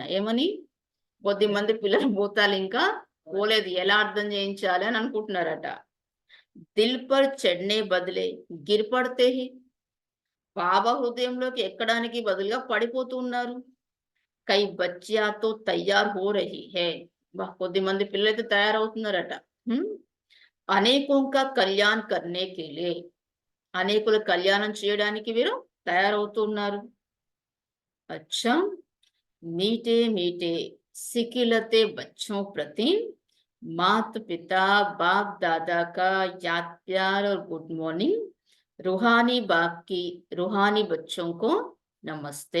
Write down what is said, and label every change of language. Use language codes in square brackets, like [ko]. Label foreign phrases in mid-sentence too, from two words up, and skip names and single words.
[te] ఏమని, కొద్ది మంది పిల్లల భూతాలు ఇంకా పోలేదు, ఎలా అర్థం చేయించాలి అని అనుకుంటున్నారట. [hi] दिल पर चढ़ने बदले गिर पड़ते ही. [te] బాబా హృదయంలోకి ఎక్కడానికి బదులుగా పడిపోతూ ఉన్నారు. [hi] कई बच्चियाँ तो तैयार हो रही हैं. [te] కొద్ది మంది పిల్లలైతే తయారవుతున్నారట. [hi] अनेकों का कल्याण करने के लिए. [te] అనేకుల కళ్యాణం చేయడానికి వీరు తయారవుతున్నారు. [hi] अच्छा, मीठे मीठे सिकिलते बच्चों प्रति माता पिता बाप दादा का याद प्यार और [en] good morning. [hi] रूहानी बाप की रूहानी बच्चों को नमस्ते.